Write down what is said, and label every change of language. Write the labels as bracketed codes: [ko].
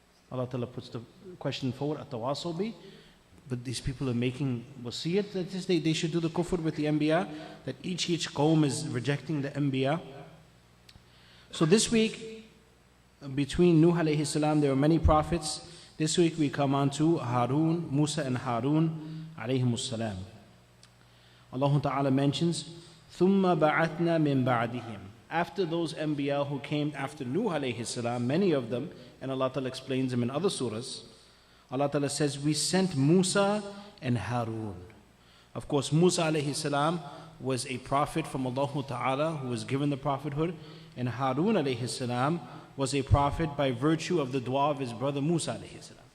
[en] Allah Ta'ala puts the question forward, [ar] أَتَوَاصَوْا بِهِ, [en] but these people are making wasiyat that they should do the kufr with the Anbiya, that each qawm is rejecting the Anbiya. So this week, between Nuh alayhi salam, there were many prophets. This week we come on to Harun, Musa and Harun alayhimus salam. Allah Ta'ala mentions, [ar] ثُمَّ بَعَثْنَا مِن بَعْدِهِمْ. [en] After those Anbiya who came after Nuh alayhi salam, many of them, and Allah Ta'ala explains them in other surahs, Allah Ta'ala says, we sent Musa and Harun. Of course, Musa alayhi salam was a prophet from Allah Ta'ala who was given the prophethood, and Harun alayhi salam was a prophet by virtue of the dua of his brother Musa alayhi salam.